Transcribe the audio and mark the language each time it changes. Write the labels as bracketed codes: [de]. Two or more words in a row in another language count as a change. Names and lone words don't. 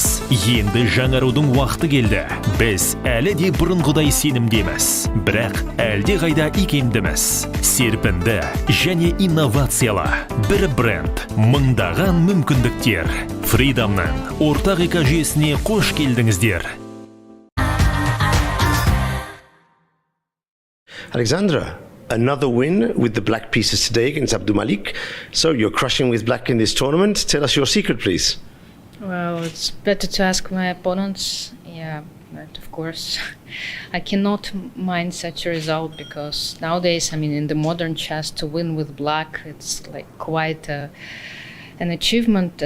[kk] Енді жаңарудың уақыты келді. Біз әлі де бұрынғыдай сенімдеміз. Бірақ әлде қайда икемдіміз. Серпінді және инновациялы. Бір бренд, мыңдаған мүмкіндіктер. FIDE-нан ортақ экожүйесіне қош келдіңіздер. [en] Alexandra, another win with the black pieces today against Abdul Malik. So you're crushing with black in this tournament. Tell us your secret, please. Well, it's better to ask my opponents. Yeah, but of course, I cannot mind such a result because nowadays, I mean, in the modern chess, to win with black, it's like quite an achievement.